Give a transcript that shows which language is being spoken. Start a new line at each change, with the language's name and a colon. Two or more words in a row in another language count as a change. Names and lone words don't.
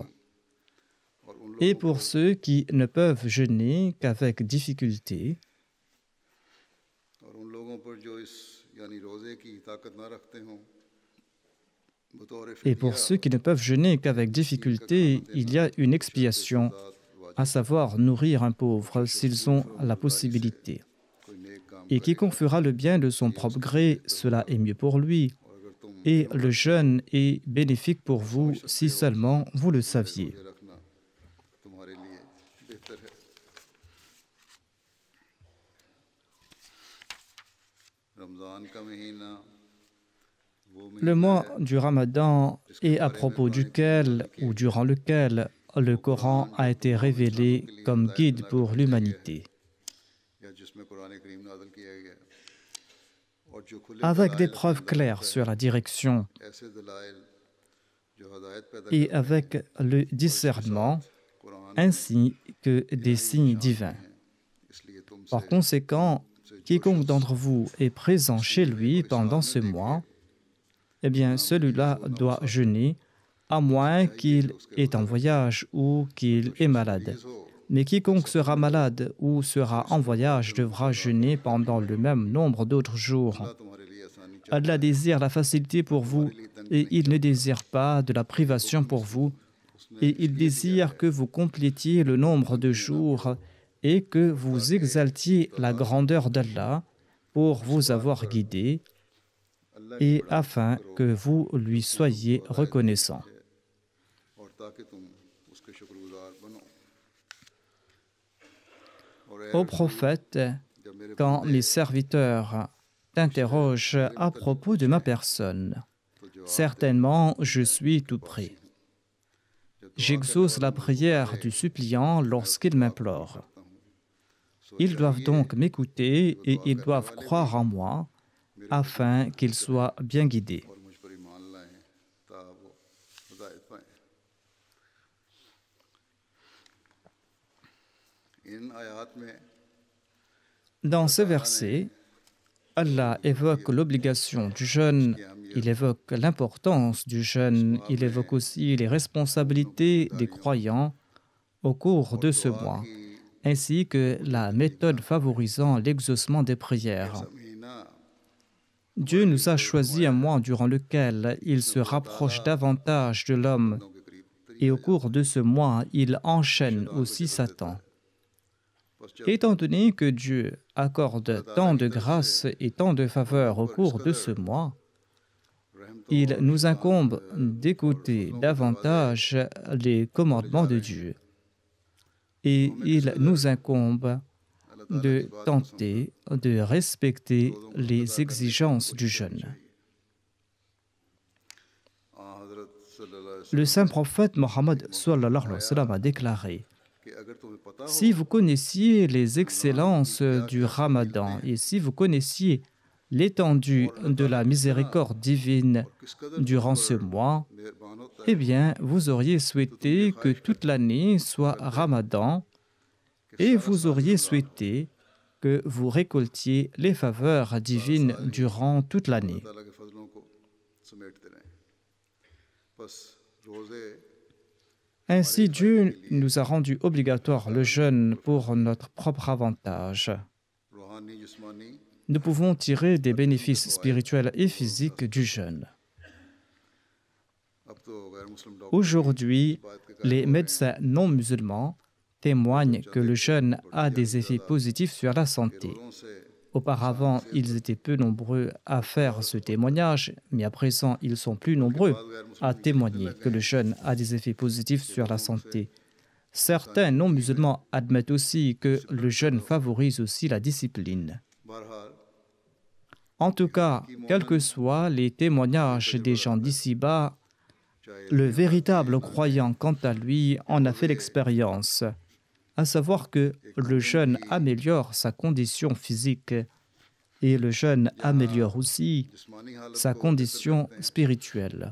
Urdu: اور ان
French: Et pour ceux qui ne peuvent jeûner qu'avec difficulté,
Urdu: اور ان لوگوں پر جو اس یعنی روزے کی طاقت نہ رکھتے ہوں بطور
French: et pour ceux qui ne peuvent jeûner qu'avec difficulté, il y a une expiation, à savoir nourrir un pauvre s'ils ont la possibilité.
Urdu: کوئی نیک کام
French: Et quiconque fera le bien de son propre gré, cela est mieux pour lui.
Urdu: اور اگر تم
French: Et le jeûne est bénéfique pour vous si seulement vous le saviez.
Urdu: روزے رکھنا تمہارے لیے بہتر ہے رمضان کا مہینہ وہ
French: Le mois du Ramadan est à propos duquel ou durant lequel le Coran a été révélé comme guide pour l'humanité.
Urdu: یا جس میں قرآن کریم نازل کیا گیا اور جو کھلے
French: Avec des preuves claires sur la direction
Urdu: ایسے دلائل جو ہدایت پیدا
French: et avec le discernement,
Urdu: कुरान
French: ainsi que des signes divins.
Urdu: اس لیے تم سے
French: Par conséquent, quiconque d'entre vous est présent chez lui pendant ce mois, eh bien celui-là doit jeûner, à moins qu'il est en voyage ou qu'il est malade. Mais quiconque sera malade ou sera en voyage devra jeûner pendant le même nombre d'autres jours.
Urdu: تمہارے لیے آسانی
French: Allah désire la facilité pour vous et il ne désire pas de la privation pour vous. Et il désire que vous complétiez le nombre de jours et que vous exaltiez la grandeur d'Allah pour vous avoir guidé et afin que vous lui soyez reconnaissant.
Urdu: اور تاکہ تم اس کے شکرگزار بنو اور
French: Ô prophète, quand mes serviteurs t'interrogent à propos de ma personne, certainement je suis tout prêt. J'exauce la prière du suppliant lorsqu'il m'implore. Ils doivent donc m'écouter et ils doivent croire en moi afin qu'ils soient bien guidés.
Urdu: اور مجھ پر ایمان لائیں تا وہ ہدایت پائیں ان آیات میں
French: Dans ces versets, Allah évoque l'obligation du jeûne, il évoque l'importance du jeûne, il évoque aussi les responsabilités des croyants au cours de ce mois, ainsi que la méthode favorisant l'exaucement des prières.
Urdu: महीना
French: Dieu nous a choisi un mois durant lequel il se rapproche davantage de l'homme,
Urdu: کے قریب
French: et au cours de ce mois, il enchaîne aussi Satan. Étant donné que Dieu accorde tant de grâces et tant de faveurs au cours de ce mois, il nous incombe d'écouter davantage les commandements de Dieu. Et il nous incombe de tenter de respecter les exigences du jeûne.
Arabic: حضرت صلى الله عليه
French: Le saint prophète Mohammed
Arabic: صلى الله عليه وسلم
French: a déclaré:
Urdu: وسلم کہ اگر تمہیں پتا ہو
French: si vous connaissiez les excellences du Ramadan et si vous connaissiez l'étendue de la miséricorde divine
Urdu: کس قدر
French: durant ce mois,
Urdu: مہربان ہوتا ہے
French: eh bien, vous auriez souhaité que toute l'année soit Ramadan et vous auriez souhaité que vous récoltiez les faveurs divines durant toute l'année.
Urdu: تعالیٰ کے فضلوں کو سمیٹتے رہیں بس روزے
French: Ainsi, Dieu nous a rendu obligatoire le jeûne pour notre propre avantage.
Urdu: روحانی جسمانی
French: Nous pouvons tirer des bénéfices spirituels et physiques du jeûne.
Urdu: اب تو غیر مسلم ڈاکٹر
French: Aujourd'hui, les médecins non musulmans témoignent que le jeûne a des effets positifs sur la santé.
Urdu: روزوں سے
French: Auparavant, ils étaient peu nombreux à faire ce témoignage, mais à présent, ils sont plus nombreux à témoigner que le jeûne a des effets positifs sur la santé. Certains non-musulmans admettent aussi que le jeûne favorise aussi la discipline. En tout cas, quels que soient les témoignages des gens d'ici-bas, le véritable croyant, quant à lui, en a fait l'expérience, à savoir que le jeûne améliore sa condition physique et le jeûne améliore aussi sa condition spirituelle.